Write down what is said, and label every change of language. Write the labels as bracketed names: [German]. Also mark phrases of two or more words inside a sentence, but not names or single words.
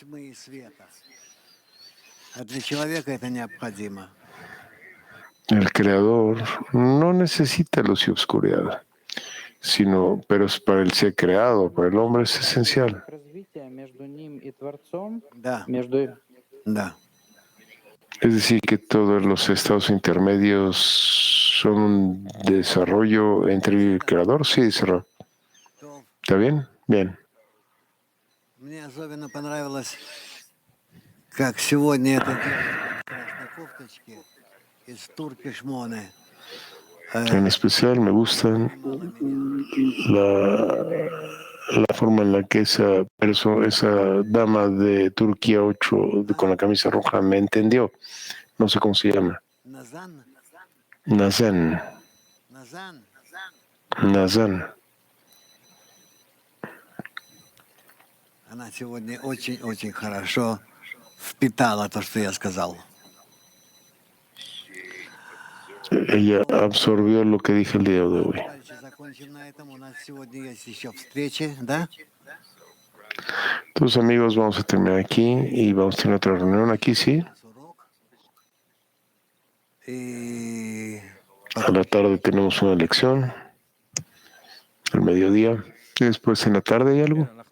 [Spanish] El creador no necesita luz y oscuridad, pero es para el ser creado, para el hombre es esencial. Es decir, que todos los estados intermedios son un desarrollo entre el creador. Sí, dice Rab. ¿Está bien? Bien. [Russian] Мне особенно понравилось, как сегодня это делают в красной кофточке из Турки Шмоне. [Spanish] En especial me gustan la forma en la que esa dama de Turquía 8 con la camisa roja me entendió. No sé cómo se llama. Nazan. [Russian] Она сегодня очень-очень хорошо впитала то, что я сказал. [Spanish] Ella absorbió lo que dije el día de hoy. Entonces, amigos, vamos a terminar aquí y vamos a tener otra reunión aquí, ¿sí? A la tarde tenemos una lección, al mediodía, y después en la tarde hay algo.